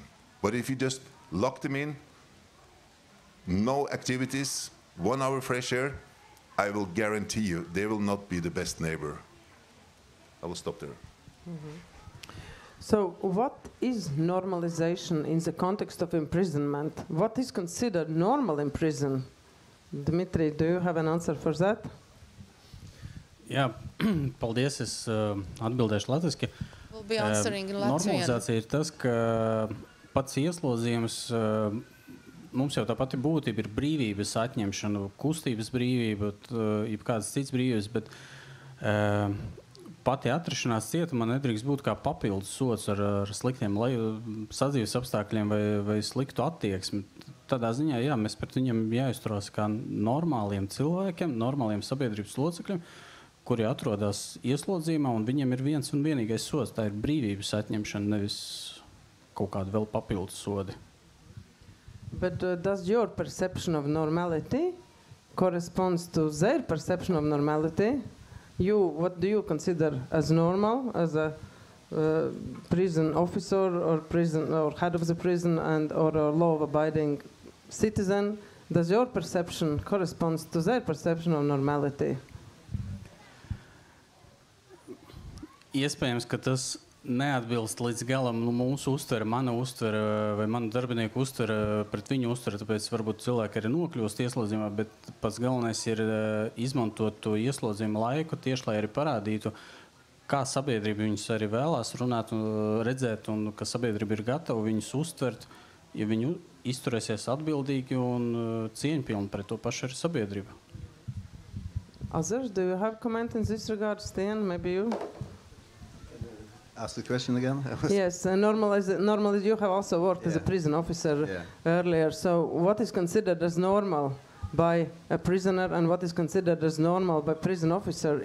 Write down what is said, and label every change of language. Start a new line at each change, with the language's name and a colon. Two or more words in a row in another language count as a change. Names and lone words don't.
English: But if you just lock them in, no activities, 1 hour fresh air, I will guarantee you they will not be the best neighbor. I will stop there. Mm-hmm. So what is normalization in the context of imprisonment? What is considered normal in prison? Dmitri, do you have an answer for that?
Latvian: Jā, paldies, es atbildēšu latviski.
English: We'll be answering in Latvian.
Latvian: Normalizācija ir tas, ka pats ieslodzījums, mums jau tā pati būtība ir brīvības atņemšana, kustības brīvība, jebkādas cits brīvības, bet pati atrašanās cietumā nedrīkst būt kā papildus sots ar sliktiem sadzīves apstākļiem vai sliktu attieksmi. Tādā ziņā, jā, mēs pret viņiem jāizturās kā normāliem cilvēkiem, normāliem sabiedrības locekļiem, kuri atrodas ieslodzījumā, un viņiem ir viens un vienīgais sods. Tā ir brīvības atņemšana, nevis kaut kāda vēl papildus sodi.
English: But does your perception of normality corresponds to their perception of normality? What do you consider as normal as a prison officer or head of the prison or a law-abiding citizen? Does your perception correspond to their perception of normality?
Latvian: Iespējams, ka tas neatbilst līdz galam mūsu uztvere, mana uztvere vai manu darbinieku uztvere pret viņu uztvere, tāpēc varbūt cilvēki arī nokļūst ieslodzījumā, bet pats galvenais ir izmantot to ieslodzījuma laiku tieši, lai arī parādītu, kā sabiedrība viņus arī vēlās runāt un redzēt, un ka sabiedrība ir gatava viņus uztvert, ja viņu izturēsies atbildīgi un cieņpilni pret to pašu arī sabiedrību.
English: Others, do you have comment in this regard, Sten? Maybe you? Ask the question again? Yes, normally you have also worked as a prison officer earlier. So what is considered as normal by a prisoner and what is considered as normal by prison officer?